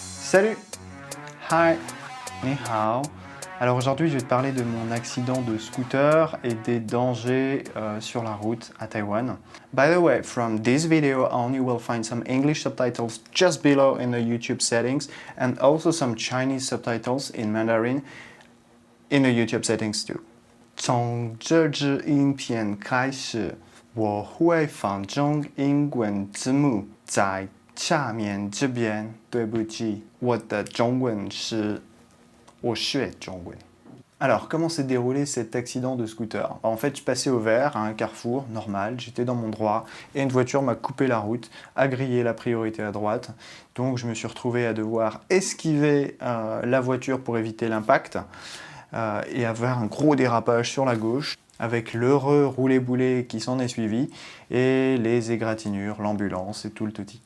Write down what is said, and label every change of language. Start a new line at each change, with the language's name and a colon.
French: Salut!
English: Hi!
Chinese: Ni hao.
French: Alors aujourd'hui, je vais te parler de mon accident de scooter et des dangers sur la route à Taïwan.
English: By the way, from this video on, you will find some English subtitles just below in the YouTube settings and also some Chinese subtitles in Mandarin in the YouTube settings too.
Chinese: 从这支影片开始，我会放中英文字幕在下面这边。对不起，我的中文是我学中文。
French: Alors, comment s'est déroulé cet accident de scooter? En fait, je passais au vert à un carrefour normal, j'étais dans mon droit et une voiture m'a coupé la route, a grillé la priorité à droite. Donc, je me suis retrouvé à devoir esquiver la voiture pour éviter l'impact et avoir un gros dérapage sur la gauche avec l'heureux roulé-boulé qui s'en est suivi et les égratignures, l'ambulance et tout le touti.